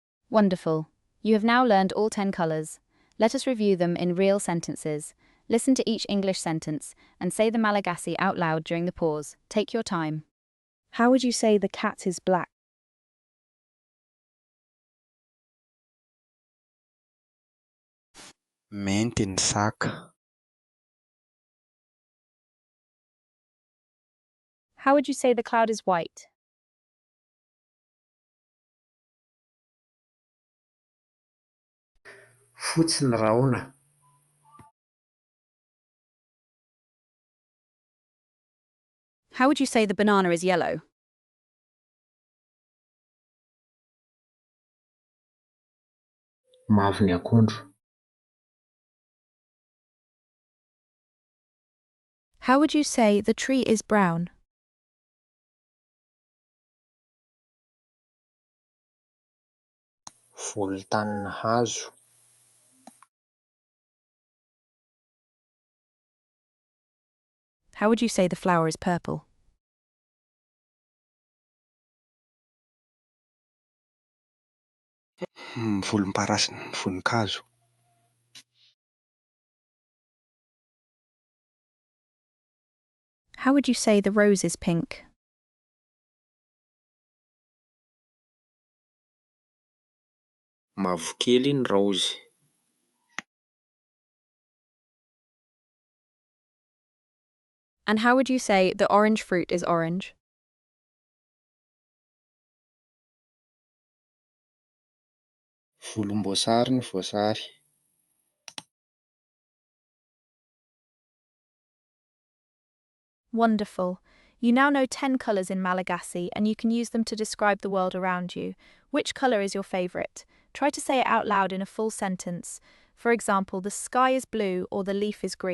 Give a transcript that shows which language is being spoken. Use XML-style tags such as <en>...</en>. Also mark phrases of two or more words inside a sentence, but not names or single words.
<en>Wonderful. You have now learned all 10 colors. Let us review them in real sentences. Listen to each English sentence and say the Malagasy out loud during the pause. Take your time. How would you say the cat is black?</en> <mg>Mainty ny saka.</mg> <en>How would you say the cloud is white?</en> <mg>Fotsy ny rahona.</mg> <en>How would you say the banana is yellow?</en> <mg>Mavo ny akondro.</mg> <en>How would you say the tree is brown?</en> <mg>Volontany ny hazo.</mg> <en>How would you say the flower is purple?</en> <mg>Volomparasy ny voninkazo.</mg> <en>How would you say the rose is pink?</en> <mg>Mavokely ny raozy.</mg> <en>And how would you say the orange fruit is orange?</en> <mg>Volomboasary ny voasary.</mg> <en>Wonderful. You now know 10 colors in Malagasy and you can use them to describe the world around you. Which color is your favorite? Try to say it out loud in a full sentence. For example, the sky is blue or the leaf is green.</en>